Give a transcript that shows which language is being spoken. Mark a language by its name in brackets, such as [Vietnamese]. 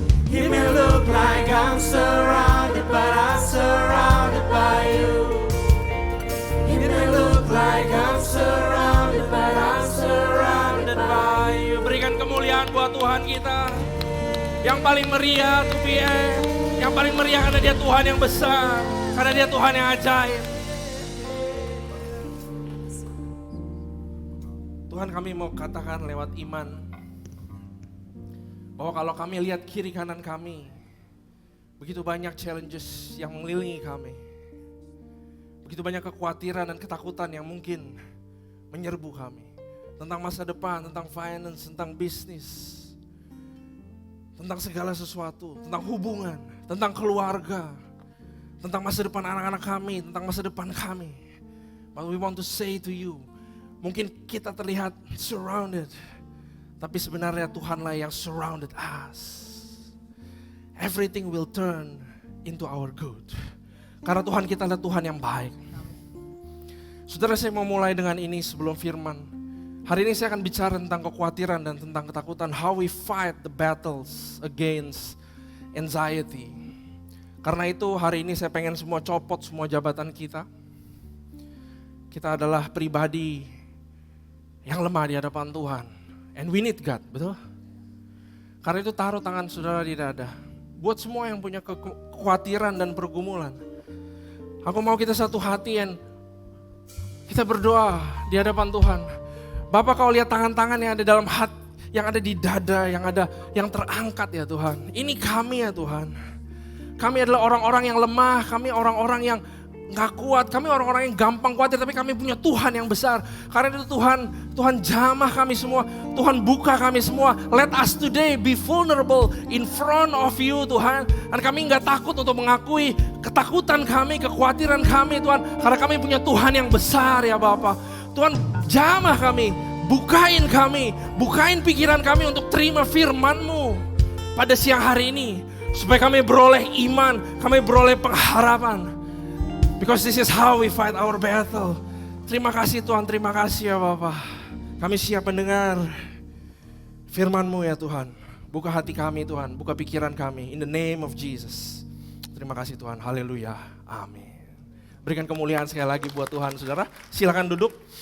[English] It may look like I'm surrounded, but I'm surrounded by you. It may look like I'm surrounded, but I'm surrounded by you. [Indonesian] Berikan kemuliaan buat Tuhan kita. Yang paling meriah to PM. Yang paling meriah karena Dia Tuhan yang besar. Karena Dia Tuhan yang ajaib. Tuhan, kami mau katakan lewat iman bahwa kalau kami lihat kiri kanan kami, begitu banyak challenges yang mengelilingi kami. Begitu banyak kekhawatiran dan ketakutan yang mungkin menyerbu kami. Tentang masa depan, tentang finance, tentang bisnis, tentang segala sesuatu, tentang hubungan, tentang keluarga, tentang masa depan anak-anak kami, tentang masa depan kami. [English] But we want to say to you, [Indonesian] mungkin kita terlihat [English] surrounded, [Indonesian] tapi sebenarnya Tuhanlah yang [English] surrounded us. Everything will turn into our good. [Indonesian] Karena Tuhan kita adalah Tuhan yang baik. Saudara, saya mau mulai dengan ini sebelum firman. Hari ini saya akan bicara tentang kekhawatiran dan tentang ketakutan. [English] How we fight the battles against anxiety. [Indonesian] Karena itu hari ini saya pengen semua copot semua jabatan kita. Kita adalah pribadi yang lemah di hadapan Tuhan. [English] And we need God, [Indonesian] betul? Karena itu taruh tangan saudara di dada. Buat semua yang punya kekhawatiran dan pergumulan. Aku mau kita satu hati and kita berdoa di hadapan Tuhan. Bapak, kau lihat tangan-tangan yang ada dalam hati, yang ada di dada, yang terangkat ya Tuhan. Ini kami ya Tuhan. Kami adalah orang-orang yang lemah, kami orang-orang yang gak kuat, kami orang-orang yang gampang khawatir, tapi kami punya Tuhan yang besar. Karena itu Tuhan jamah kami semua, Tuhan buka kami semua. [English] Let us today be vulnerable in front of you Tuhan. [Indonesian] Dan kami gak takut untuk mengakui ketakutan kami, kekhawatiran kami Tuhan. Karena kami punya Tuhan yang besar ya Bapak. Tuhan jamah kami, bukain pikiran kami untuk terima firman-Mu pada siang hari ini. Supaya kami beroleh iman, kami beroleh pengharapan. [English] Because this is how we fight our battle. [Indonesian] Terima kasih Tuhan, terima kasih ya Bapak. Kami siap mendengar firman-Mu ya Tuhan. Buka hati kami Tuhan, buka pikiran kami. [English] In the name of Jesus. [Indonesian] Terima kasih Tuhan, haleluya, amin. Berikan kemuliaan sekali lagi buat Tuhan saudara. Silakan duduk.